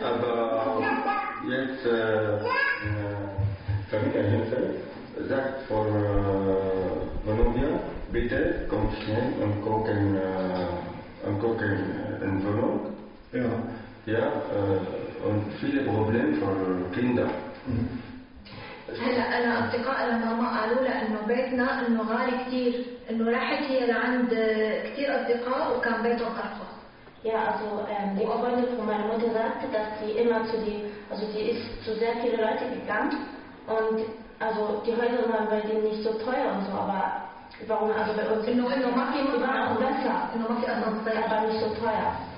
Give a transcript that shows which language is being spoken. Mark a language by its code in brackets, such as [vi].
[de] Aber jetzt. Familie Hinfeld sagt vor Vonovia, bitte komm schnell und gucken in Wohnung. Ja. Ja, und viele Probleme für Kinder. [ar] أنا أصدقاء لماما قالوا لها إنه بيتنا إنه غالي كتير إنه راحت هي لعند كتير أصدقاء وكان بيته قرفه. [de] Ja, also die Freundin von meiner Mutter sagte, dass sie immer zu die, also die ist zu sehr viele Leute gegangen. Und also die Häuser waren bei denen nicht so teuer und so, aber warum, also bei uns noch in Romaki war auch besser, in Romaki auch noch besser, aber nicht so teuer.